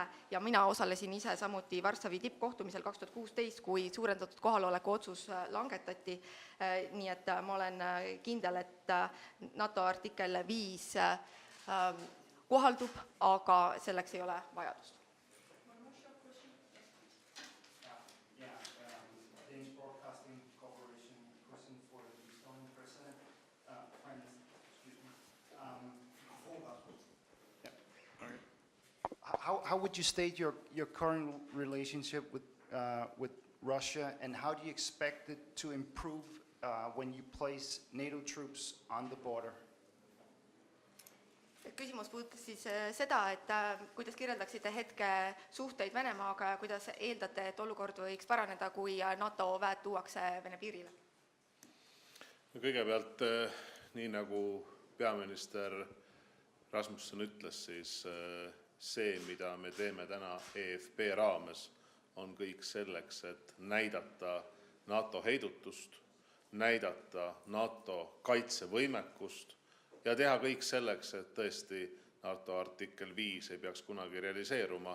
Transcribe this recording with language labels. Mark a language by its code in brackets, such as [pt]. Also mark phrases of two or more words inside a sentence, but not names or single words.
[et] Ja mina osalesin ise samuti Varssavi tippkohtumisel 2016, kui suurendatud kohaloleku otsus langetati. Nii et ma olen kindel, et NATO artikkel 5 kohaldub, aga selleks ei ole vajadust. [en] How would you state your current relationship with Russia, and how do you expect it to improve when you place NATO troops on the border? [et] Küsimus puudutas siis seda, et kuidas kirjeldaksite hetke suhteid Venemaaga ja kuidas eeldate, et olukord võiks paraneda, kui NATO väed tuuakse Vene piirile? Kõigepealt, nii nagu peaminister Rasmussen ütles, siis see, mida me teeme täna EFP raames, on kõik selleks, et näidata NATO heidutust, näidata NATO kaitsevõimekust ja teha kõik selleks, et tõesti NATO artikkel 5 ei peaks kunagi realiseeruma.